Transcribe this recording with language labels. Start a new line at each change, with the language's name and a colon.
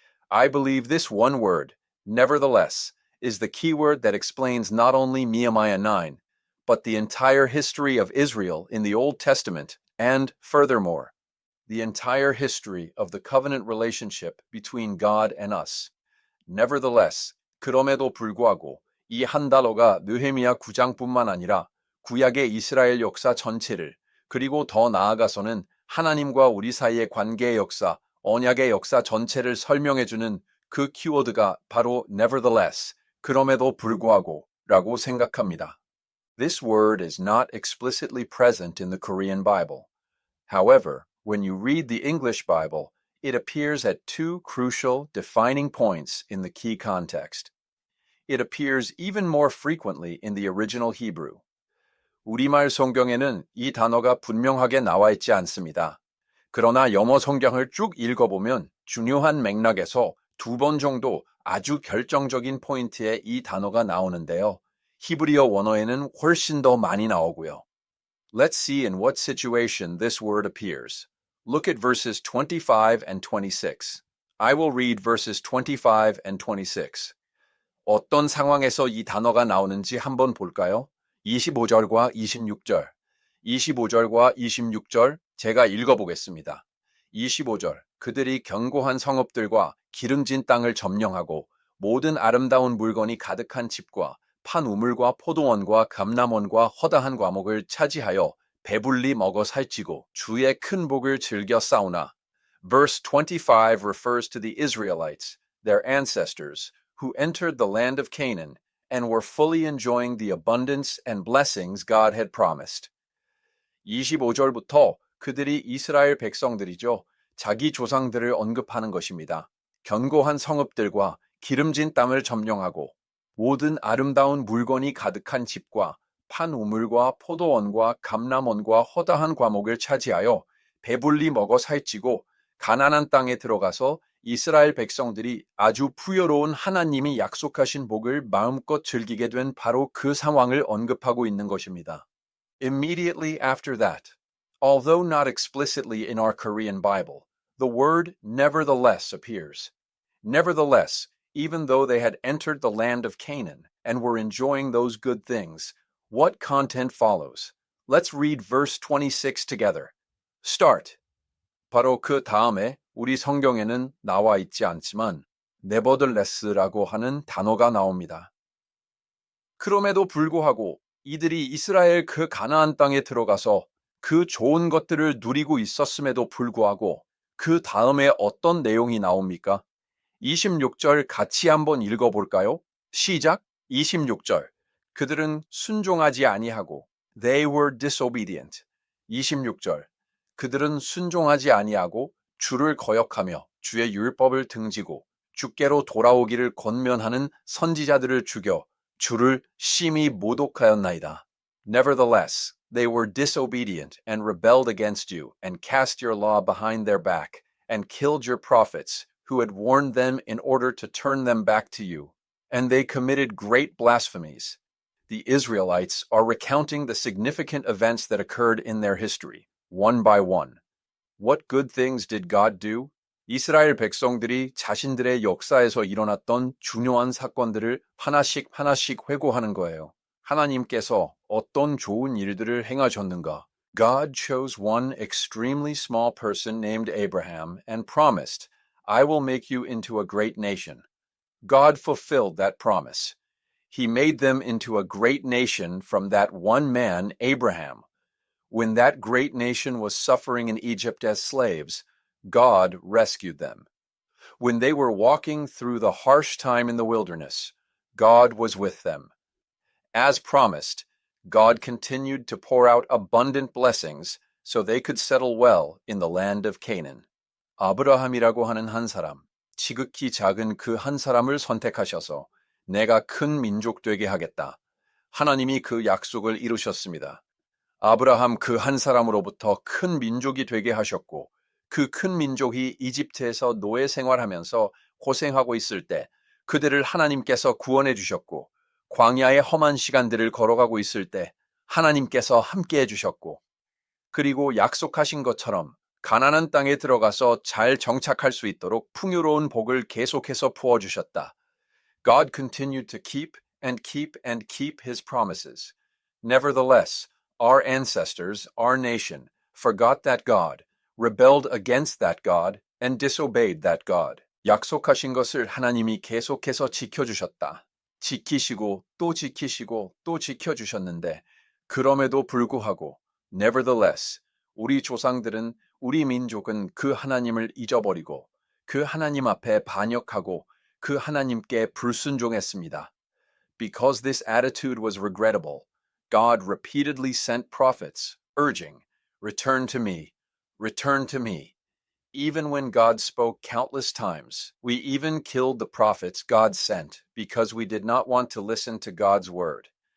English: I believe this one word, nevertheless, is the key word that explains not only Nehemiah 9, but the entire history of Israel in the Old Testament, and furthermore, the entire history of the covenant relationship between God and us.
Korean: Nevertheless, 그럼에도 불구하고 이 한 단어가 느헤미야 9장뿐만 아니라 구약의 이스라엘 역사 전체를 그리고 더 나아가서는 하나님과 우리 사이의 관계의 역사, 언약의 역사 전체를 설명해주는 그 키워드가 바로 nevertheless, 그럼에도 불구하고 라고 생각합니다.
English: This word is not explicitly present in the Korean Bible. However, when you read the English Bible, it appears at two crucial, defining points in the key context. It appears even more frequently in the original Hebrew.
Korean: 우리말 성경에는 이 단어가 분명하게 나와 있지 않습니다. 그러나 영어 성경을 쭉 읽어보면 중요한 맥락에서 두 번 정도 아주 결정적인 포인트에 이 단어가 나오는데요. 히브리어 원어에는 훨씬 더 많이 나오고요.
English: Let's see in what situation this word appears. Look at verses 25 and 26. I will read verses 25 and 26.
Korean: 어떤 상황에서 이 단어가 나오는지 한번 볼까요? 25절과 26절. 25절과 26절 제가 읽어보겠습니다. 25절. 그들이 견고한 성읍들과 기름진 땅을 점령하고 모든 아름다운 물건이 가득한 집과 판 우물과 포도원과 감람원과 허다한 과목을 차지하여 배불리 먹어 살찌고 주의 큰 복을 즐겨 싸우나.
English: Verse 25 refers to the Israelites, their ancestors, who entered the land of Canaan and were fully enjoying the abundance and blessings God had promised.
Korean: 25절부터 그들이 이스라엘 백성들이죠. 자기 조상들을 언급하는 것입니다. 견고한 성읍들과 기름진 땅을 점령하고 모든 아름다운 물건이 가득한 집과 판 우물과 포도원과 감람원과 허다한 과목을 차지하여 배불리 먹어 살찌고 가나안 땅에 들어가서 이스라엘 백성들이 아주 풍요로운 하나님이 약속하신 복을 마음껏 즐기게 된 바로 그 상황을 언급하고 있는 것입니다.
English: Immediately after that, although not explicitly in our Korean Bible, the word nevertheless appears. Nevertheless, even though they had entered the land of Canaan and were enjoying those good things, what content follows? Let's read verse 26 together. Start.
Korean: 바로 그 다음에 우리 성경에는 나와 있지 않지만 nevertheless라고 하는 단어가 나옵니다. 그럼에도 불구하고 이들이 이스라엘 그 가나안 땅에 들어가서 그 좋은 것들을 누리고 있었음에도 불구하고 그 다음에 어떤 내용이 나옵니까? 26절 같이 한번 읽어볼까요? 시작! 26절. 그들은 순종하지 아니하고
English: They were disobedient.
Korean: 26절. 그들은 순종하지 아니하고 주를 거역하며 주의 율법을 등지고 주께로 돌아오기를 권면하는 선지자들을 죽여 주를 심히 모독하였나이다.
English: Nevertheless, they were disobedient and rebelled against you and cast your law behind their back and killed your prophets who had warned them in order to turn them back to you. And they committed great blasphemies. The Israelites are recounting the significant events that occurred in their history, one by one. What good things did God do?
Korean: 이스라엘 백성들이 자신들의 역사에서 일어났던 중요한 사건들을 하나씩 하나씩 회고하는 거예요. 하나님께서 어떤 좋은 일들을 행하셨는가?
English: God chose one extremely small person named Abraham and promised, I will make you into a great nation. God fulfilled that promise. He made them into a great nation from that one man, Abraham. When that great nation was suffering in Egypt as slaves, God rescued them. When they were walking through the harsh time in the wilderness, God was with them. As promised, God continued to pour out abundant blessings so they could settle well in the land of Canaan.
Korean: 아브라함이라고 하는 한 사람, 지극히 작은 그 한 사람을 선택하셔서 내가 큰 민족 되게 하겠다. 하나님이 그 약속을 이루셨습니다. 아브라함 그 한 사람으로부터 큰 민족이 되게 하셨고 그 큰 민족이 이집트에서 노예 생활하면서 고생하고 있을 때 그들을 하나님께서 구원해 주셨고 광야의 험한 시간들을 걸어가고 있을 때 하나님께서 함께 해주셨고 그리고 약속하신 것처럼 가나안 땅에 들어가서 잘 정착할 수 있도록 풍요로운 복을 계속해서 부어주셨다.
English: God continued to keep and keep and keep his promises. Nevertheless, our ancestors, our nation, forgot that God, rebelled against that God, and disobeyed that God.
Korean: 약속하신 것을 하나님이 계속해서 지켜주셨다. 지키시고 또 지키시고 또 지켜주셨는데 그럼에도 불구하고 nevertheless 우리 조상들은 우리 민족은 그 하나님을 잊어버리고 그 하나님 앞에 반역하고 그 하나님께 불순종했습니다.
English: Because this attitude was regrettable, God repeatedly sent prophets urging, "Return to me, return to me." Even when God spoke countless times, we even killed the prophets God sent because we did not want to listen to God's word.